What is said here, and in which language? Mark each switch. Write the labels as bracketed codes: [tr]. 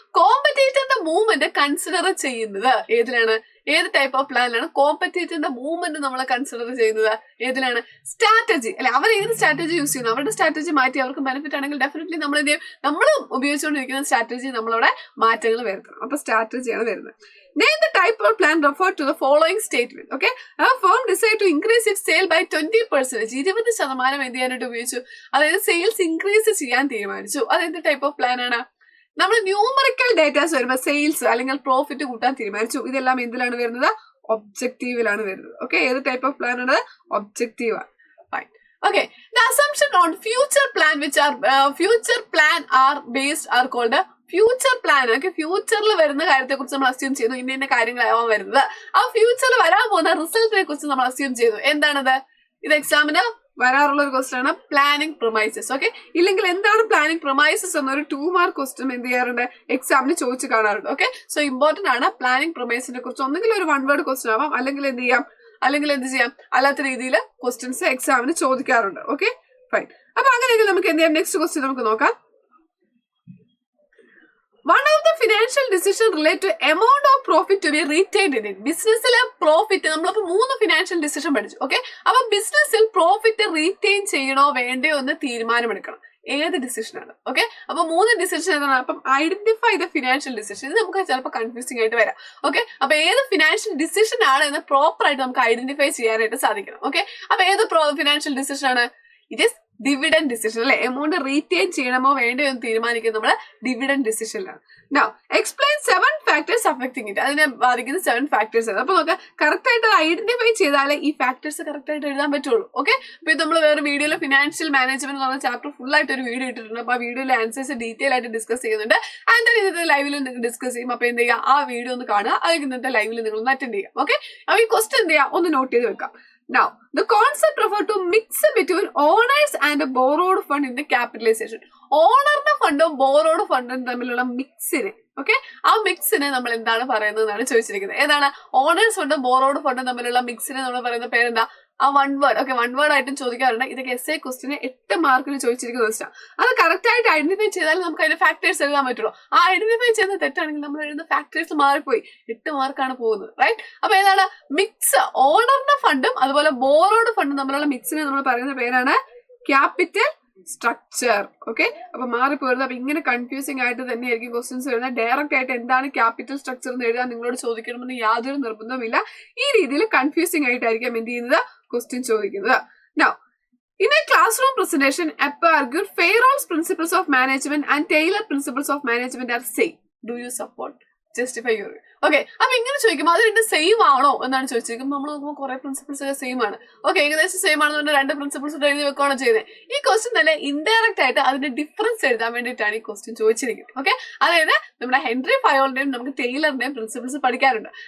[ml] കോമ്പറ്റീറ്ററിന്റെ movement consider ചെയ്യുന്നത് ഏതിലാണ്? ഏത് ടൈപ്പ് ഓഫ് പ്ലാനിലാണ് കോമ്പറ്റീറ്ററിന്റെ മൂവ്മെന്റ് നമ്മൾ കൺസിഡർ ചെയ്യുന്നത്? ഏതിലാണ്? സ്ട്രാറ്റജി അല്ലെ, അവർ ഏത് സ്ട്രാറ്റജി യൂസ് ചെയ്യുന്നു, അവരുടെ സ്ട്രാറ്റജി മാറ്റി അവർക്ക് ബെനിഫിറ്റ് ആണെങ്കിൽ ഡെഫിനറ്റ്ലി നമ്മൾ എന്ത് ചെയ്യും, നമ്മൾ ഉപയോഗിച്ചുകൊണ്ടിരിക്കുന്ന സ്ട്രാറ്റജി നമ്മളവിടെ മാറ്റങ്ങൾ വരുത്തണം. അപ്പൊ സ്ട്രാറ്റജിയാണ് വരുന്നത്. [en] Name the type of plan referred to the following statement. Okay, a firm decided to increase its sale by 20%. [ml] 20% എന്ത് ചെയ്യാനായിട്ട് ഉപയോഗിച്ചു? അതായത് സെയിൽസ് ഇൻക്രീസ് ചെയ്യാൻ തീരുമാനിച്ചു. അതെന്ത് ടൈപ്പ് ഓഫ് പ്ലാൻ ആണ്? നമ്മൾ ന്യൂമറിക്കൽ ഡേറ്റാസ് വരുമ്പോൾ സെയിൽസ് അല്ലെങ്കിൽ പ്രോഫിറ്റ് കൂട്ടാൻ തീരുമാനിച്ചു. ഇതെല്ലാം എന്തിലാണ് വരുന്നത്? ഒബ്ജക്റ്റീവിലാണ് വരുന്നത്. ഓക്കെ, ഏത് ടൈപ്പ് ഓഫ് പ്ലാൻ ആണ്? ഒബ്ജക്റ്റീവ് ആണ്. [en] Okay, the assumption on future plan are based are called future plan. [ml] Okay, ഫ്യൂച്ചറിൽ വരുന്ന കാര്യത്തെ കുറിച്ച് നമ്മൾ അസ്യൂം ചെയ്യുന്നു, ഇന്ന കാര്യങ്ങളാവാൻ വരുന്നത്. ആ ഫ്യൂച്ചറിൽ വരാൻ പോകുന്ന റിസൾട്ടിനെ കുറിച്ച് നമ്മൾ അസ്യൂം ചെയ്തു. എന്താണത്? ഇത് എക്സാമിന് വരാറുള്ള ഒരു ക്വസ്റ്റൻ ആണ്, പ്ലാനിങ് പ്രൊമൈസസ്. ഓക്കെ, ഇല്ലെങ്കിൽ എന്താണ് പ്ലാനിങ് പ്രൊമൈസസ് എന്നൊരു 2 മാർക്ക് ക്വസ്റ്റൻ എന്ത് ചെയ്യാറുണ്ട്, എക്സാമിന് ചോദിച്ചു കാണാറുണ്ട്. ഓക്കെ, സോ ഇമ്പോർട്ടന്റ് ആണ് പ്ലാനിങ് പ്രൊമൈസിനെ കുറിച്ച്. ഒന്നെങ്കിലും ഒരു 1 വേർഡ് ക്വസ്റ്റൻ ആവാം, അല്ലെങ്കിൽ എന്ത് ചെയ്യാം, അല്ലാത്ത രീതിയിൽ ക്വസ്റ്റ്യൻസ് എക്സാമിന് ചോദിക്കാറുണ്ട്. Okay, fine. അപ്പൊ അങ്ങനെയെങ്കിൽ നമുക്ക് എന്ത് ചെയ്യാം, നെക്സ്റ്റ് ക്വസ്റ്റ്യൻ നമുക്ക് നോക്കാം. [en] One of the financial decisions relate to amount of profit to be retained in it. [ml] ബിസിനസ്സിലെ profit നമ്മളിപ്പോ 3 ഫിനാൻഷ്യൽ ഡിസിഷൻ പഠിച്ചു. ഓക്കെ, അപ്പൊ ബിസിനസ്സിൽ പ്രോഫിറ്റ് റീറ്റെയിൻ ചെയ്യണോ വേണ്ടയോ എന്ന് തീരുമാനമെടുക്കണം. ഏത് ഡിസിഷനാണ്? ഓക്കെ, അപ്പൊ 3 ഡിസിഷൻ ഏതാണ്? അപ്പം [en] Identify the financial decision. [ml] ഇത് നമുക്ക് ചിലപ്പോൾ കൺഫ്യൂസിംഗ് ആയിട്ട് വരാം. ഓക്കെ, അപ്പൊ ഏത് ഫിനാൻഷ്യൽ ഡിസിഷൻ ആണ് എന്ന് പ്രോപ്പർ ആയിട്ട് നമുക്ക് ഐഡന്റിഫൈ ചെയ്യാനായിട്ട് സാധിക്കണം. ഓക്കെ, അപ്പൊ ഏത് ഫിനാൻഷ്യൽ ഡിസിഷൻ ആണ്? [en] it is dividend decision [ml] അല്ലെ. എമൗണ്ട് റീറ്റെയിൻ ചെയ്യണമോ വേണ്ടയോ എന്ന് തീരുമാനിക്കുന്നത് നമ്മൾ dividend ഡിസിഷനിലാണ്. [en] Now explain 7 factors affecting it. [ml] അതിനെ ബാധിക്കുന്ന 7 ഫാക്ടേഴ്സ് ആണ്. അപ്പൊ നമുക്ക് കറക്റ്റ് ആയിട്ട് ഐഡന്റിഫൈ ചെയ്താലേ ഈ ഫാക്ടേഴ്സ് കറക്റ്റ് ആയിട്ട് എഴുതാൻ പറ്റുള്ളൂ. ഓക്കെ, അപ്പൊ ഇത് നമ്മൾ വേറെ വീഡിയോയിൽ ഫിനാൻഷ്യൽ മാനേജ്മെന്റ് എന്ന് പറഞ്ഞ ചാപ്റ്റർ ഫുൾ ആയിട്ട് ഒരു വീഡിയോ ഇട്ടിട്ടുണ്ട്. അപ്പൊ ആ വീഡിയോയിലെ ആൻസേഴ്സ് ഡീറ്റെയിൽ ആയിട്ട് ഡിസ്കസ് ചെയ്യുന്നുണ്ട്. ആൻഡ് ഇന്നത്തെ ലൈവിൽ നിങ്ങൾ ഡിസ്കസ് ചെയ്യും. അപ്പൊ എന്ത് ചെയ്യുക, ആ വീഡിയോ ഒന്ന് കാണുക, അല്ലെങ്കിൽ ഇന്നത്തെ ലൈവിൽ നിങ്ങൾ ഒന്ന് അറ്റൻഡ് ചെയ്യുക. ഓക്കെ, അപ്പൊ ഈ ക്വസ്റ്റ്യൻ എന്ത് ചെയ്യുക, ഒന്ന് നോട്ട് ചെയ്ത് വെക്കാം. [en] Now, the concept refers to mix between owners and a borrowed fund in the capitalization. [ml] ഓണറിന്റെ ഫണ്ടും ബോറോഡ് ഫണ്ടും തമ്മിലുള്ള മിക്സിന്, ഓക്കെ, ആ മിക്സിനെ നമ്മൾ എന്താണ് പറയുന്നത് എന്നാണ് ചോദിച്ചിരിക്കുന്നത്. ഏതാണ്? ഓണേഴ്സ് ഫണ്ടും ബോറോഡ് ഫണ്ടും തമ്മിലുള്ള മിക്സിനെ നമ്മൾ പറയുന്ന പേരെന്താ? ആ 1 വേർഡ്. ഓക്കെ, 1 വേർഡ് ആയിട്ടും ചോദിക്കാറുണ്ട്. ഇതൊക്കെ എസ്എ ക്വസ്റ്റിന് 8 മാർക്കിന് ചോദിച്ചിരിക്കുന്ന ക്വസ്റ്റ്യൻ. അത് കറക്റ്റ് ആയിട്ട് ഐഡന്റിഫൈ ചെയ്താൽ നമുക്ക് അതിന്റെ ഫാക്ടേഴ്സ് എഴുതാൻ പറ്റുള്ളൂ. ആ ഐഡന്റിഫൈ ചെയ്യുന്ന തെറ്റാണെങ്കിൽ നമ്മൾ എഴുതുന്ന ഫാക്ടേഴ്സ് മാറിപ്പോയി, 8 മാർക്കാണ് പോകുന്നത്. റൈറ്റ്? അപ്പൊ ഏതാണ്? മിക്സ്. ഓണറിന്റെ ഫണ്ടും അതുപോലെ ബോറോഡ് ഫണ്ടും തമ്മിലുള്ള മിക്സിനെ നമ്മൾ പറയുന്ന പേരാണ് ക്യാപിറ്റൽ സ്ട്രക്ചർ. ഓക്കെ, അപ്പൊ മാറിപ്പോരുന്നത്. അപ്പൊ ഇങ്ങനെ കൺഫ്യൂസിംഗ് ആയിട്ട് തന്നെയായിരിക്കും ക്വസ്റ്റ്യൻസ് വരുന്നത്. ഡയറക്റ്റ് ആയിട്ട് എന്താണ് ക്യാപിറ്റൽ സ്ട്രക്ചർ എന്ന് എഴുതാൻ നിങ്ങളോട് ചോദിക്കണമെന്ന് യാതൊരു നിർബന്ധവുമില്ല. ഈ രീതിയിൽ കൺഫ്യൂസിംഗ് ആയിട്ടായിരിക്കും എന്ത് ചെയ്യുന്നത്, ക്വസ്റ്റ്യൻ ചോദിക്കുന്നത്. [en] Now, in a classroom presentation, Apple argued Fayol's principles of management and Taylor principles of management are same. Do you support? Justify your. [ml] Okay, അപ്പൊ ഇങ്ങനെ ചോദിക്കുമ്പോൾ അത് 2 സെയിം ആണോ എന്നാണ് ചോദിച്ചിരിക്കുന്നത്. നമ്മൾ നോക്കുമ്പോൾ കുറെ പ്രിൻസിപ്പിൾസ് ഒക്കെ സെയിം ആണ്. ഓക്കെ, ഏകദേശം സെയിം ആണെന്നുകൊണ്ട് 2 പ്രിൻസിപ്പിൾസ് എഴുതി വെക്കുകയാണോ ചെയ്യുന്നത്. ഈ ക്വസ്റ്റ്യൻ തന്നെ ഇൻഡയറക്റ്റ് ആയിട്ട് അതിന്റെ ഡിഫറൻസ് എഴുതാൻ വേണ്ടിയിട്ടാണ് ഈ ക്വസ്റ്റ്യൻ ചോദിച്ചിരിക്കുന്നത്. ഓക്കെ, അതായത് നമ്മുടെ ഹെൻറി ഫയോളിന്റെയും നമുക്ക് ടൈലറിന്റെയും പ്രിൻസിപ്പിൾസ് പഠിക്കാറുണ്ട്.